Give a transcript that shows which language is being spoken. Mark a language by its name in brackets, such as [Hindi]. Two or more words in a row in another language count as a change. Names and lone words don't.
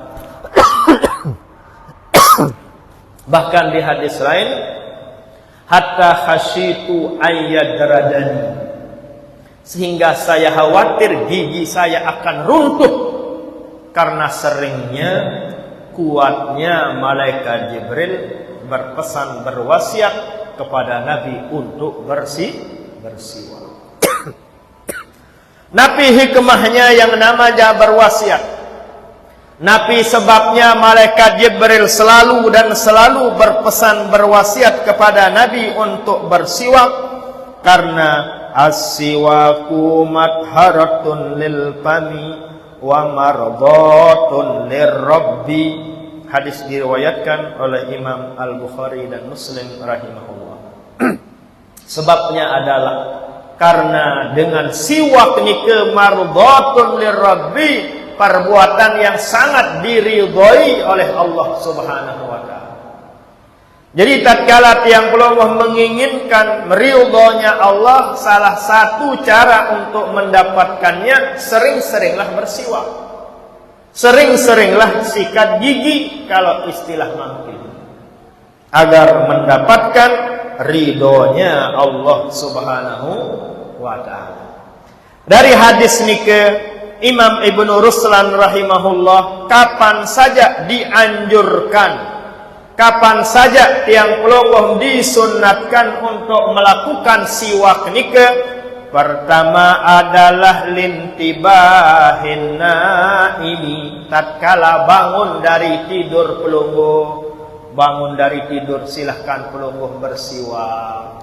[Indonesian] Bahkan di hadis lain, [Arabic] hatta khasyitu ayyadradani, [Indonesian] sehingga saya khawatir gigi saya akan runtuh karena seringnya, kuatnya malaikat Jibril berpesan, berwasiat kepada Nabi untuk bersiwak. Nabi hikmahnya yang namanya berwasiat. Nabi sebabnya malaikat Jibril selalu dan selalu berpesan, berwasiat kepada Nabi untuk bersiwak, karena [Arabic] as-siwaku madharatun lil fami wa mardhatun lirabbi. [Indonesian] Hadis diriwayatkan oleh Imam Al-Bukhari dan Muslim rahimahullah. Sebabnya adalah karena dengan siwak nike [Arabic] mardhatun lirabbi, [Indonesian] perbuatan yang sangat diridhoi oleh Allah [Arabic] Subhanahu wa taala. [Indonesian] Jadi tatkala [Sasak] tiang pelongoh [Indonesian] menginginkan meridhonya Allah, salah satu cara untuk mendapatkannya, sering-seringlah bersiwak. Sering-seringlah sikat gigi kalau istilah mangkil, agar mendapatkan ridhonya Allah [Arabic] Subhanahu wa taala. [Indonesian] Dari hadis nike Imam Ibnu Ruslan rahimahullah, kapan saja dianjurkan, kapan saja [Sasak] tiang pelonggoh [Indonesian] disunnatkan untuk melakukan siwak nike. Pertama adalah [Arabic] lintibahin naimi, [Indonesian] tatkala bangun dari tidur pelonggoh. Bangun dari tidur silahkan pelonggoh bersiwak.